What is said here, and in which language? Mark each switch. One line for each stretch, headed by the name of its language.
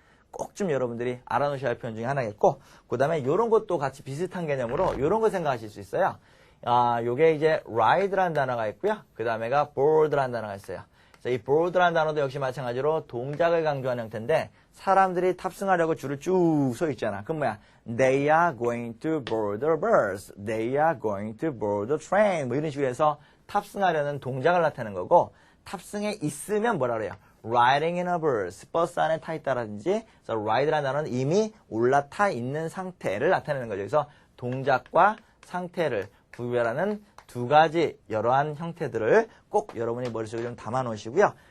Korean: 꼭 좀 여러분들이 알아놓으셔야 할 표현 중에 하나겠고 그 다음에 이런 것도 같이 비슷한 개념으로 이런 거 생각하실 수 있어요. 요게 이제 ride라는 단어가 있고요. 그 다음에가 board라는 단어가 있어요. 이 board라는 단어도 역시 마찬가지로 동작을 강조하는 형태인데 사람들이 탑승하려고 줄을 쭉 서 있잖아. 그럼 뭐야?
English: They are going to board the bus. They are going to board the train.
Korean: 뭐 이런 식으로 해서 탑승하려는 동작을 나타내는 거고 탑승에 있으면 뭐라 그래요?
English: Riding in a bus.
Korean: 버스 안에 타 있다라든지 그래서 ride라는 단어는 이미 올라타 있는 상태를 나타내는 거죠. 그래서 동작과 상태를 구별하는 두 가지 여러한 형태들을 꼭 여러분이 머릿속에 좀 담아 놓으시고요.